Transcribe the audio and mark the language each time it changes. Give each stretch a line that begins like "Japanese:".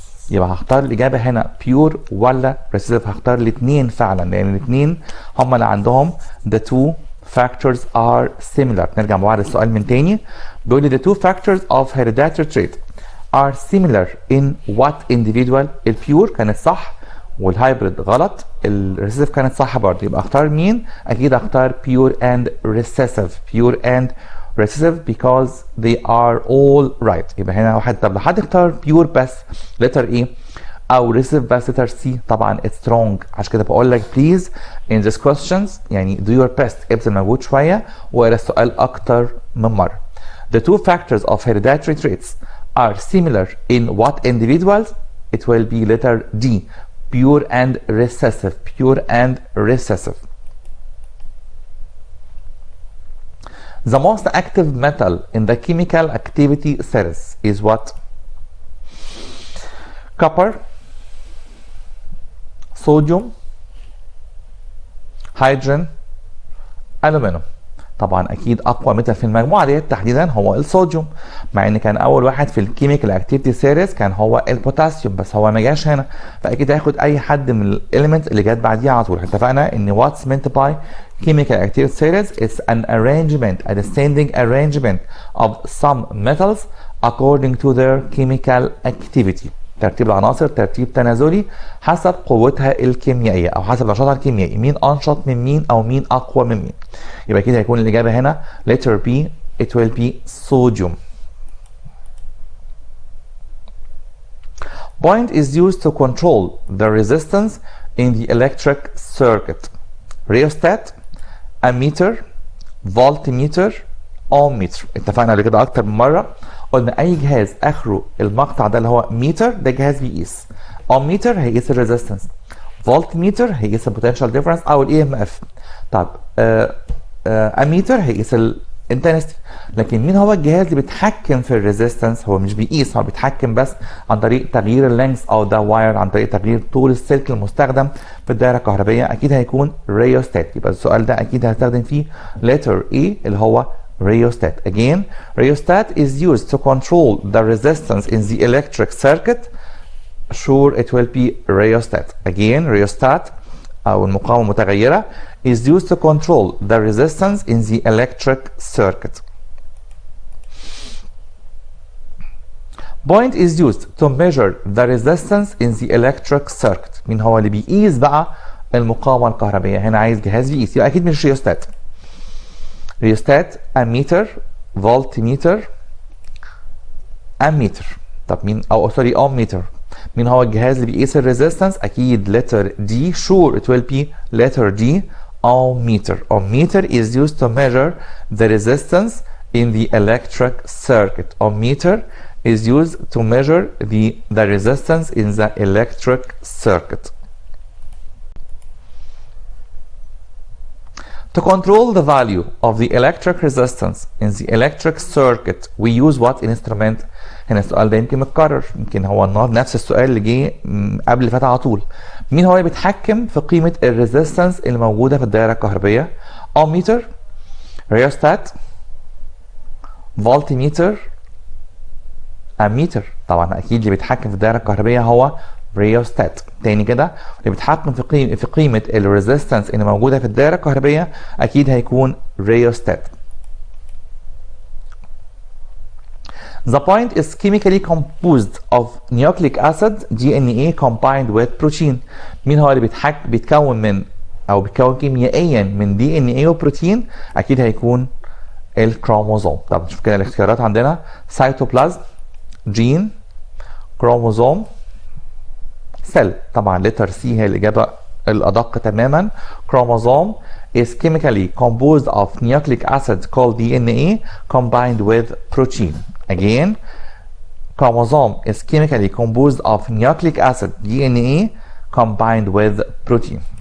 Arabic: يبقى هختار الاجابه هنا بيور ولا ريسيسيف؟ هختار الاثنين فعلا، لان الاثنين هم اللي عندهم
English: the two factors are similar.
Arabic: نرجع مع بعض السؤال من تاني، بيقول لي
English: the two factors of hereditary trait are similar in what individual؟
Arabic: البيور كانت صح والهايبريد غلط، الريسيسيف كانت صح برضه. يبقى اختار مين؟ اكيد اختار
English: pure and recessive، pure and recessive because they are all right.
Arabic: يبقى هنا واحد. طب لو حد اختار pure بس letter ايه او recessive بس letter C، طبعا
English: it's wrong.
Arabic: عشان كده بقول لك
English: please in these questions
Arabic: يعني
English: do your best،
Arabic: ابذل مجهود شويه واقرا السؤال اكتر من مره.
English: The two factors of hereditary traits are similar in what individuals؟ It will be letter D، pure and recessive، pure and recessive. The most active metal in the chemical activity series is what? Copper, sodium, hydrogen, aluminum.
Arabic: طبعا اكيد اقوى ميتال في المجموعه ديت تحديدا هو الصوديوم، مع ان كان اول واحد في الكيميكال اكتيفيتي سيريز كان هو البوتاسيوم، بس هو ما جاش هنا، فاكيد هياخد اي حد من الاليمنت اللي جت بعديه على طول. اتفقنا ان
English: what's meant by chemical activity series is an arrangement, a descending arrangement of some metals according to their chemical activity.
Arabic: ترتيب العناصر ترتيب تنازلي حسب قوتها الكيميائيه او حسب نشاطها الكيميائي، مين انشط من مين او مين اقوى من مين. يبقى كده هيكون الاجابه هنا
English: letter B it will be sodium. Point is used to control the resistance in the electric circuit. Rheostat, ammeter, voltmeter, ohmmeter.
Arabic: اتفقنا قبل كده اكتر من مره قلنا اي جهاز اخره المقطع ده اللي هو ميتر ده جهاز بيقيس. ohmmeter هيقيس الريزيستنس. voltmeter هيقيس البوتنشال ديفرنس او الاي ام اف. طب اميتر هيقيس الانتنستي. لكن مين هو الجهاز اللي بيتحكم في الريزيستنس؟ هو مش بيقيس، هو بيتحكم بس عن طريق تغيير اللينكس او ده واير، عن طريق تغيير طول السلك المستخدم في الدائره الكهربائيه. اكيد هيكون ريوستات. يبقى السؤال ده اكيد هستخدم فيه letter E اللي هو rheostat.
English: Again, rheostat is used to control the resistance in the electric circuit. Sure, it will be rheostat. Again, rheostat
Arabic: أو المقاومة المتغيرة
English: is used to control the resistance in the electric circuit. Point is used to measure the resistance in the electric circuit.
Arabic: مين هو اللي بيقيس بقى المقاومة الكهربائية؟ هنا عايز جهاز بيقيس، يبقى أكيد مش rheostat.
English: rheostat, ammeter, voltmeter, ammeter.
Arabic: طب مين او سوري ohmmeter. مين هو الجهاز اللي بيقيس الريزيستنس؟ اكيد letter D.
English: Sure, it will be letter D. ohmmeter. Ohmmeter is used to measure the resistance in the electric circuit. Ohmmeter is used to measure the resistance in the electric circuit. To control the value of the electric resistance in the electric circuit we use what instrument؟
Arabic: هنا السؤال ده يمكن متكرر، يمكن هو النهارده نفس السؤال اللي جه قبل اللي فات على طول. مين هو اللي بيتحكم في قيمة الريزيستنس اللي موجودة في الدائرة الكهربائية؟ ohmmeter، rheostat، voltmeter، ammeter. طبعا اكيد اللي بيتحكم في الدائرة الكهربائية هو rheostat. تاني كده اللي بيتحكم في قيمة الريزيستنس اللي موجودة في الدائرة الكهربائية أكيد هيكون rheostat.
English: The point is chemically composed of nucleic acid DNA combined with protein.
Arabic: مين هو اللي بيتكون من أو بيتكون كيميائيا من DNA وبروتين؟ أكيد هيكون الكروموزوم. طب نشوف كده الاختيارات عندنا: سيتوبلازم، جين، كروموزوم، سيل. طبعا letter C هي الإجابة الأدق تماما.
English: chromosome is chemically composed of nucleic acid called DNA combined with protein. Again, chromosome is chemically composed of nucleic acid DNA combined with protein.